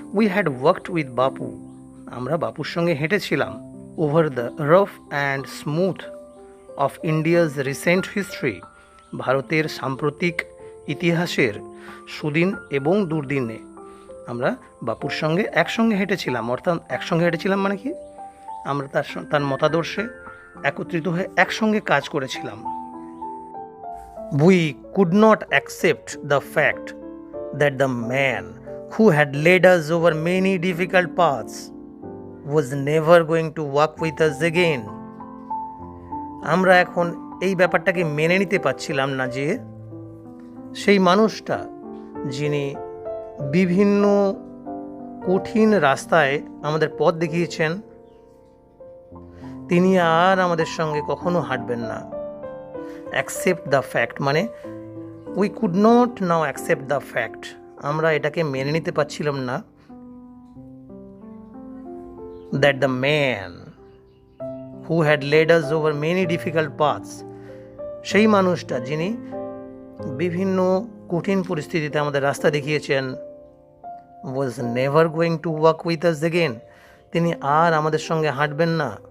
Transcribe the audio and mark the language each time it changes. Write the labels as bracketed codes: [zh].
[en] we had worked with Bapu, [bn] আমরা বাপুর সঙ্গে হেঁটেছিলাম [en] over the rough and smooth of India's recent history, [bn] ভারতের সাম্প্রতিক ইতিহাসের সুদিন এবং দুর্দিনে আমরা বাপুর সঙ্গে একসঙ্গে হেঁটেছিলাম। অর্থাৎ একসঙ্গে হেঁটেছিলাম মানে কি, আমরা তার মতাদর্শে একত্রিত হয়ে একসঙ্গে কাজ করেছিলাম। [en] We could not accept the fact that the man who had led us over many difficult paths was never going to walk with us again. [bn] আমরা এখন এই ব্যাপারটাকে মেনে নিতে পারছিলাম না যে সেই মানুষটা যিনি বিভিন্ন কঠিন রাস্তায় আমাদের পথ দেখিয়েছেন, তিনি আর আমাদের সঙ্গে কখনো হাঁটবেন না। [en] accept the fact মানে we could not now accept the fact, [bn] আমরা এটাকে মেনে নিতে পারছিলাম না, [en] that the man who had led us over many difficult paths, [bn] সেই মানুষটা যিনি বিভিন্ন কঠিন পরিস্থিতিতে আমাদের রাস্তা দেখিয়েছেন, [en] was never going to walk with us again, [bn] তিনি আর আমাদের সঙ্গে হাঁটবেন না।